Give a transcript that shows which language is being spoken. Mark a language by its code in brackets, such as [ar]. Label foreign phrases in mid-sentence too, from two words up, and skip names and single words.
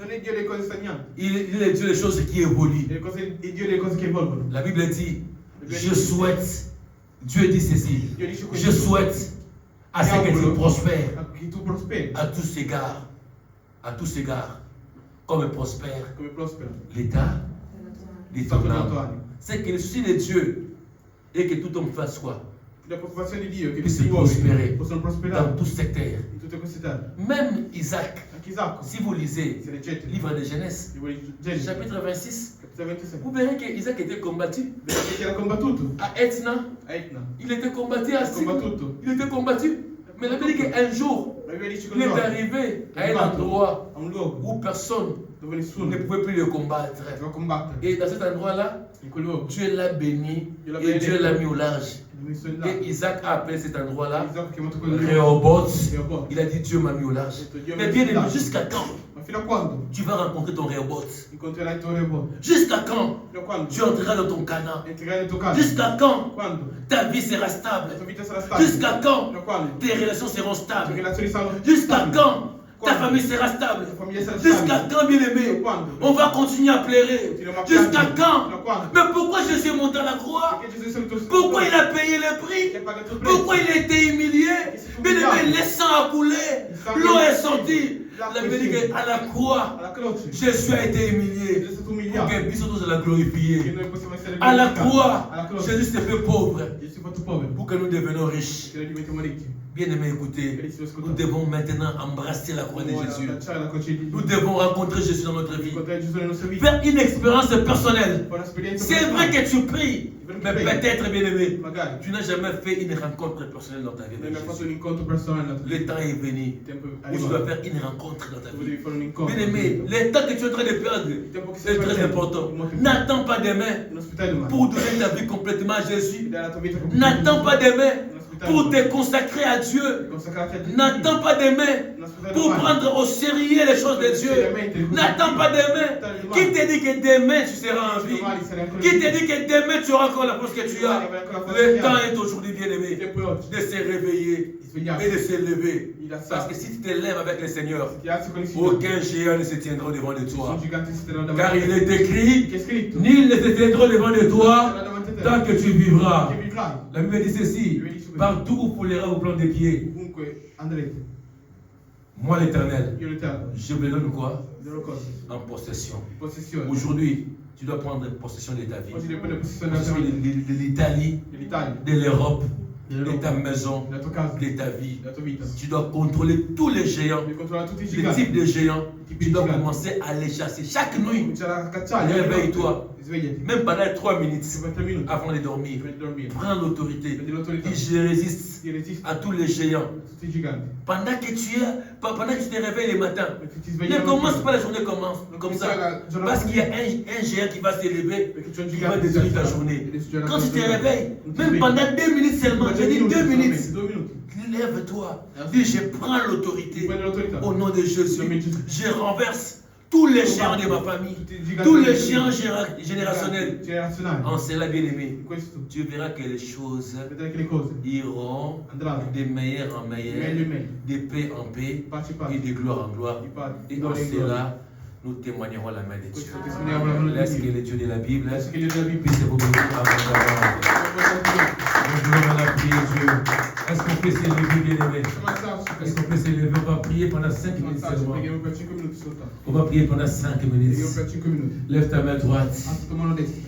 [fr] Il est le Dieu des choses qui évoluent. La Bible dit, je souhaite. Dieu dit ceci, je souhaite à ce que tu prospères à tous égards. À tous égards. comme prospère [it] come prospera [fr] l'état de [it] stato [fr] ton [it] della tua [fr] âme. [it] anima. [fr] C'est que le souci de Dieu est que tout homme fasse quoi? [it] La preoccupazione di Dio è che [fr] Puisse [it] tutti gli uomini [fr] prospérer [it] possono [fr] dans [it] prosperare [fr] tout secteur. [it] in tutte queste terre. [fr] Même Isaac, [it] Anche Isacco, [fr] si vous lisez [it] se leggete [fr] le livre de Genèse, [it] il libro di Genesi, [fr] chapitre 26, [it] capitolo 26, [fr] vous verrez qu'Isaac était combattu [it] vedete che era combattuto [fr] à Etna. [it] a Etna. [fr] Il était combattu à Sichem. [it] Combattuto. [fr] Il était combattu. Mais la Bible dit qu'un jour, [it] La Bibbia dice che [fr] il [it] un [fr] est [it] giorno [fr] arrivé [it] è [fr] à un [it] arrivato [fr] endroit [it] a un luogo [fr] où personne [it] dove nessuno [fr] ne pouvait plus le combattre. [it] poteva combattere. [fr] Et dans cet endroit-là, [it] In quel luogo [fr] Dieu l'a béni Dieu l'a et Dieu béni. l'a mis au large. [it] l'ha messo in là. [fr] Et Isaac a appelé cet endroit-là [it] Isacco ha chiamato quel luogo [fr] Rehoboth. [it] Rehoboth. [fr] Il a dit Dieu m'a mis au large. Dieu m'a Mais mis bien au aimé, large. jusqu'à quand [it] Ma fino a quando [fr] tu vas rencontrer ton Rehoboth? [it] incontrerai il tuo Rehoboth? [fr] Jusqu'à quand [it] Fino a quando [fr] tu entreras dans ton Canaan? [it] entrerai nel tuo caso? [fr] Jusqu'à quand [it] Quando [fr] ta vie sera [it] la [fr] stable? [it] tua vita sarà stabile? [fr] Jusqu'à quand [it] Fino a quando [fr] tes relations seront [it] le tue [fr] stables? [it] relazioni saranno [fr] Jusqu'à [it] stabili? [fr] quand ta [it] Quando [fr] famille sera stable? [it] la famiglia sarà [fr] Jusqu'à [it] stabile? [fr] quand, bien-aimé? On va continuer à pleurer. Jusqu'à quand? Mais pourquoi Jésus est monté à la croix? [it] Perché Gesù è salito sul [fr] Pourquoi il [it] croce? [fr] a payé le prix? [it] Che ha pagato il prezzo? [fr] Pourquoi il a été humilié? Bien-aimé, le sang a coulé. L'eau est sortie. La Bible dit qu'à la croix, [it] Alla croce [fr] Jésus a été [it] Gesù [fr] humilié. [it] è stato [fr] Pour [it] umiliato [fr] que puisse tous la [it] che [fr] glorifier. [it] noi possiamo essere [fr] À la [it] glorificati. [fr] croix, [it] Alla croce [fr] Jésus s'est fait pauvre [it] Gesù si è fatto povero [fr] pour que nous devenions riches. [it] che noi diventiamo ricchi. [fr] Bien-aimé, écoutez, nous devons maintenant embrasser la croix de [it] Ora [fr] Jésus. [it] abbracciare la croce di [fr] Nous devons rencontrer Jésus dans notre vie. [it] incontrare Gesù nella nostra vita. [fr] Faire une expérience personnelle. [it] Fare un'esperienza [fr] C'est vrai [it] personale. [fr] que tu pries, mais peut-être, bien-aimé, [it] Magari [fr] tu n'as jamais fait une rencontre personnelle dans ta vie [it] non [fr] avec [it] hai fatto un [fr] Jésus. [it] incontro personale nella tua [fr] Le [it] vita. [fr] temps est venu [it] Il tempo è [fr] où tu dois [it] arrivato. [fr] faire une rencontre dans ta [it] Dove [fr] vie. [it] devi fare un incontro. [fr] Bien-aimé, le temps que tu es en train de perdre est très important. N'attends pas demain [it] Non aspettare domani. [fr] pour donner ta vie complètement à Jésus. [it] Dai la tua vita [fr] N'attends pas demain [it] Non aspettare [fr] pour [it] domani. [fr] te consacrer à Dieu. [it] Consacrati a Dio. [fr] N'attends pas demain [it] Non aspettare [fr] pour [it] domani. [fr] prendre au sérieux les choses de Dieu. N'attends pas demain. Qui te dit que demain tu seras en vie? Qui te dit que demain tu auras encore la force que tu as? Le temps est aujourd'hui, bien-aimé, [it] Il tempo è oggi. [fr] de se réveiller [it] Di svegliarsi. [fr] et de se lever. [it] Il alza. [fr] Parce que si tu te lèves avec le Seignor, [it] Ti alzi con il Signore. [fr] aucun géant ne se tiendra devant de toi. [it] Nessun gigante si terrà [fr] Car [it] davanti. [fr] il est écrit, [it] Che è scritto. [fr] nul ne se tiendra devant de toi tant que tu vivras. [it] Che vivrai. [fr] La Bible dit ceci, partout où foulera vos plans des pieds, [it] Ovunque andrete. [fr] moi l'Éternel, [it] Io l'Eterno. [fr] je vous donne quoi? [it] Darò cose. [fr] En possession. [it] Possessione. [fr] Aujourd'hui, tu dois prendre possession de ta vie. [it] Oggi devi prendere possessione della tua [fr] Possession [it] vita. [fr] de l'Italie, [it] Dell'Italia. [fr] de l'Europe, de [it] Dell'Europa. [fr] ta maison, [it] Della tua casa. [fr] de ta vie. [it] Della tua vita. [fr] Tu dois contrôler tous les géants, [it] Devi controllare tutti i [fr] les [it] giganti. [fr] types de géants. [it] I [fr] Tu [it] tipi [fr] dois [it] di giganti. [fr] commencer à les chasser chaque nuit, [it] Cominciare a cacciarli. [fr] Réveille-toi. [it] Svegliati. [fr] même pendant 3 minutes [it] Ci vuoi 3 minuti. [fr] avant de dormir. [it] Prima di dormire. [fr] Prends l'autorité. [it] Prendi l'autorità. [fr] Dis je résiste [it] Ti resisti [fr] à tous les géants. [it] a tutti i giganti. [fr] Pendant que tu te réveilles le matin, [it] Perché ti svegli [fr] ne [it] la [fr] commence [it] mattina. [fr] pas la journée comme ça. Parce qu'il y a un géant qui va s'élever, [it] Perché c'è un [fr] qui va [it] gigante [fr] détruire ta [it] che [fr] journée. [it] distruggerà [fr] Quand [it] la [fr] tu [it] tua [fr] te [it] giornata. [fr] réveilles, [it] Non ti [fr] même [it] svegli. [fr] pendant 2 minutes seulement, je dis 2 minutes, [it] 2 minuti. [fr] lève-toi. Dis je prends l'autorité [it] Prendi l'autorità. [fr] au nom de Jésus. [it] Nome di Gesù. [fr] Je renverse tous les géants de ma famille, [it] Tutti i giganti [fr] tous [it] della [fr] les [it] tua [fr] géants [it] vita. [fr] générationnels. [it] Generazionali. [fr] En cela, bien-aimé, [it] In questo [fr] tu verras que les choses [it] vedrai che le cose [fr] iront [it] andranno [fr] de meilleur en [it] meglio [fr] meilleur, [it] e meglio. [fr] de paix en paix [it] Pace e [fr] et [it] pace. [fr] de gloire en gloire. [it] Di pace. [fr] Et [it] Di [fr] en [it] gloria in gloria. [fr] cela, nous témoignerons la main de Dieu. [it] Questo testimoniamo la mano di [fr] Laisse que [it] Dio. [fr] le Dieu de la Bible [it] Adesso che Dio della Bibbia. [fr] puisse vous bénir abondamment. Bonjour, on a prié Dieu. Est-ce qu'on peut s'élever, bien-aimé? Est-ce qu'on peut s'élever? On va prier pendant 5 minutes seulement. [it] Preghiamo per 5 minuti soltanto. [fr] On va prier pendant 5 minutes. [it] Preghiamo per 5 minuti. [fr] Lève ta main droite. [it] Alza tua mano destra.